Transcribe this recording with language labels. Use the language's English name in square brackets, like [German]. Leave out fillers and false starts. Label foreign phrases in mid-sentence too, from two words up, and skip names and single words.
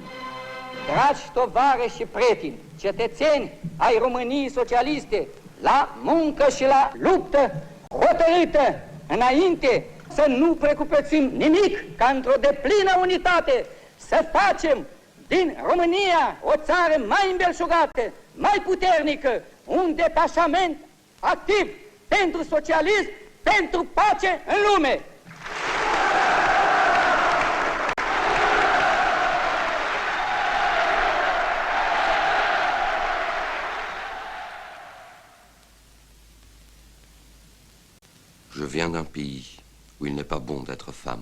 [Romanian] Dragi tovarăși și prieteni, cetățeni ai României socialiste, la muncă și la luptă hotărâtă înainte, să nu precupețim nimic ca într-o deplină unitate, să facem din România o țară mai îmbelșugată, mai puternică, un detașament activ pentru socialism, pentru pace în lume. [French] Je viens d'un pays où il n'est pas bon d'être femme.